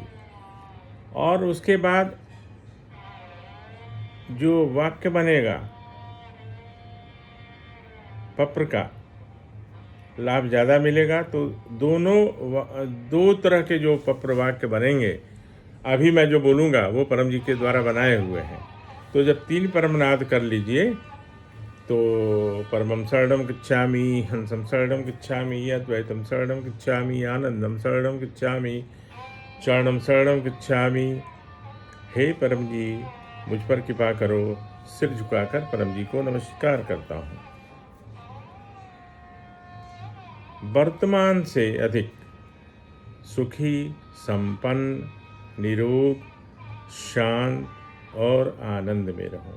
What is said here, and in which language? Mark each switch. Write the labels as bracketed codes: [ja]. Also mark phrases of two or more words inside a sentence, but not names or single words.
[hi] और उसके बाद जो वाक्य बनेगा पप्र का लाभ ज़्यादा मिलेगा। तो दो तरह के जो पप्र वाक्य बनेंगे, अभी मैं जो बोलूँगा वो परम जी के द्वारा बनाए हुए हैं। तो जब 3 परमनाद कर लीजिए तो [sa] परमं शरणं गच्छामि, हंसं शरणं गच्छामि, अद्वैतं शरणं गच्छामि, आनंदं शरणं गच्छामि, चरणं शरणं गच्छामि। [hi] हे परम जी, मुझ पर कृपा करो। सिर झुकाकर परम जी को नमस्कार करता हूँ। वर्तमान से अधिक सुखी, संपन्न, निरोग, शांत और आनंद में रहूं।